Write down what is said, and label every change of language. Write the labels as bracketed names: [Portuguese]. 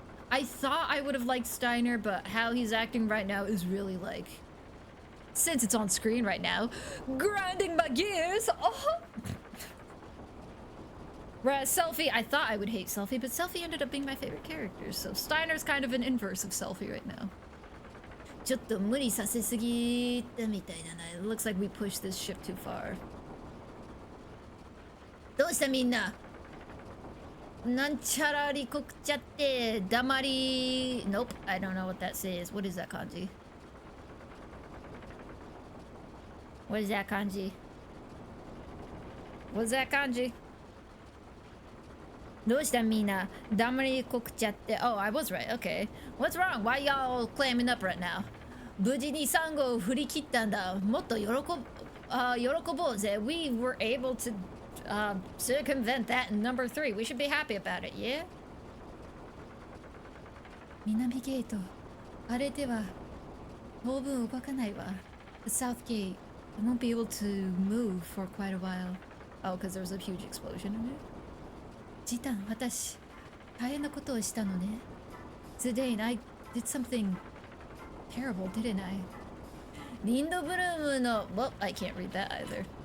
[English] I thought I would have liked Steiner, but how he's acting right now is really like... Since it's on screen right now, grinding my gears. Oh. Whereas Selphie, I thought I would hate Selphie, but Selphie ended up being my favorite character. So Steiner's kind of an inverse of Selphie right now. [Japanese] ちょっと無理させすぎたみたいだな. [English] It looks like we pushed this ship too far. [Japanese] どうしたみんな? なんちゃらりこくちゃって黙り [English] Nope, I don't know what that says. What is that kanji? What is that kanji? What's that kanji? [Japanese] どうしたみんな黙りこくちゃって [English] Oh, I was right. Okay. What's wrong? Why y'all clamming up right now? [Japanese] 無事にサンゴを振り切ったんだ。もっと喜ぼうぜ. [English] We were able to circumvent that in number 3. We should be happy about it, yeah? [Japanese] 南ゲート。あれでは当分動かないわ。 [English] The south gate. I won't be able to move for quite a while. Oh, because there was a huge explosion in it. [Japanese] ジタン、私、大変なことをしたのね。 [English] Zidane, I did something terrible, didn't I? [Japanese] リンドブルームの... [English] Well, I can't read that either.